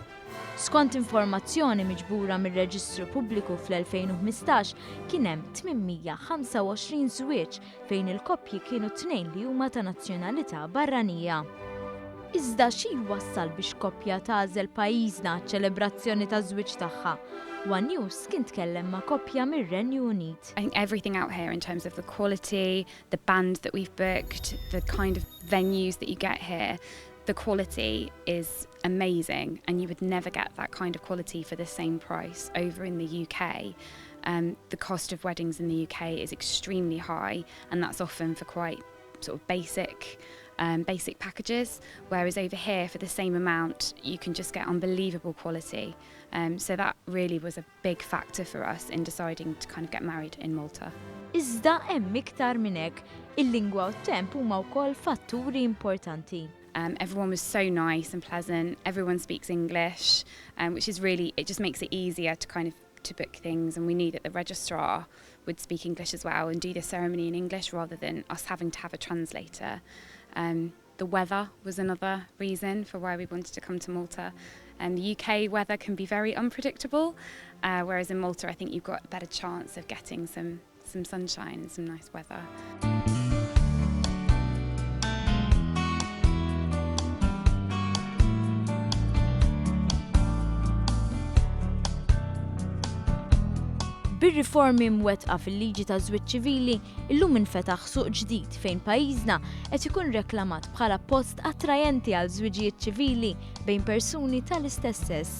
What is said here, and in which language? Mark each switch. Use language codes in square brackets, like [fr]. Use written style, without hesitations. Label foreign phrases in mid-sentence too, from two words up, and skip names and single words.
[mt] Skont informazzjoni miġbura mir-Reġistru Pubbliku fl-2015 kien hemm 825 żwieġ fejn il-koppji kienu 2 li huma ta' nazzjonalità barranija. Iżda xi jwassal biex koppja tagħżel pajjiżna ċelebrazzjoni ta' żwieġ tagħha? One News kien tkellem ma' koppja mir-Renju Unit. [en] I think everything out here in terms of the quality, the band that we've booked, the kind of venues that you get here, the quality is amazing and you would never get that kind of quality for the same price over in the UK. The cost of weddings in the UK is extremely high and that's often for quite sort of basic packages, whereas over here for the same amount you can just get unbelievable quality. So that really was a big factor for us in deciding to kind of get married in Malta. [mt] Iżda hemm iktar minn hekk, il-lingwa u t-temp huma wkoll fatturi importanti. [en] Everyone was so nice and pleasant. Everyone speaks English, which is really, it just makes it easier to kind of to book things, and we knew that the registrar would speak English as well and do the ceremony in English rather than us having to have a translator. The weather was another reason for why we wanted to come to Malta. The UK weather can be very unpredictable, whereas in Malta I think you've got a better chance of getting some sunshine and some nice weather. [mt] Bir-riformi mwettqa fil-liġi ta' żwieġ ċivili, illum infetaħ suq ġdid fejn pajjiżna qed ikun reklamat bħala post attrajenti għal żwieġijiet ċivili bejn persuni tal-istess sess.